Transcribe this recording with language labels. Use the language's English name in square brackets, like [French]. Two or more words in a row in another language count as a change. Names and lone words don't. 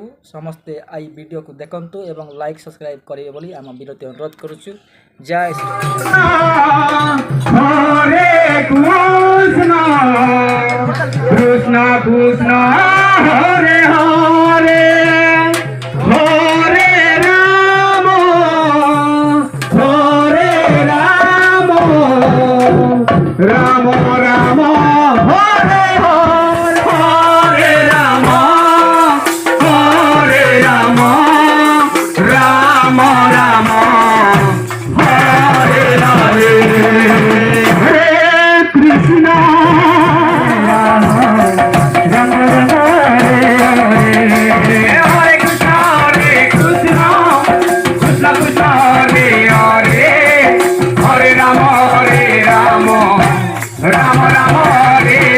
[Odia] ସମସ୍ତେ ଏଇ ଭିଡ଼ିଓକୁ ଦେଖନ୍ତୁ ଏବଂ ଲାଇକ୍ ସବସ୍କ୍ରାଇବ୍ କରିବେ ବୋଲି ଆମ ବିନତି ଅନୁରୋଧ କରୁଛୁ। [Sanskrit] ଜୟ ଶ୍ରୀ କୃଷ୍ଣ କୃଷ୍ଣ ହରେ ହରେ राम राम हरे हरे हरे राम हरे राम राम राम हरे हरे हरे कृष्ण राम राम हरे हरे हरे कृष्ण कृष्ण कृष्ण हरे हरे हरे राम राम राम हरे